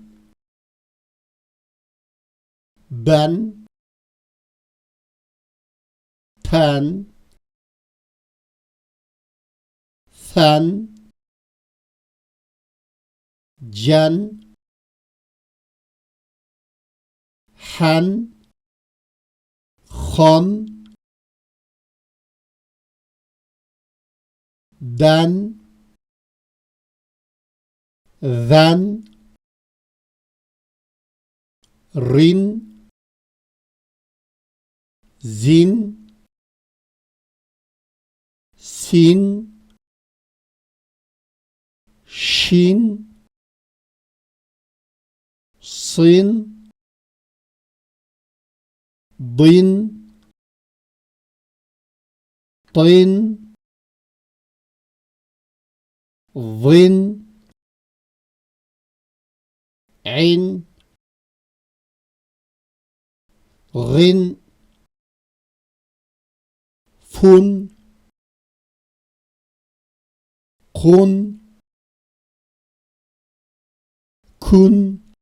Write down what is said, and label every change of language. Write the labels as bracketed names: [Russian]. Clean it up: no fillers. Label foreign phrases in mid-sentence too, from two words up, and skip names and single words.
[Arabic] بن، تن، ثن، جن، حن، خن, den, ذن، رن, زن، سن، شن، صن، ضن، طن, ظن عين غن فن قن كن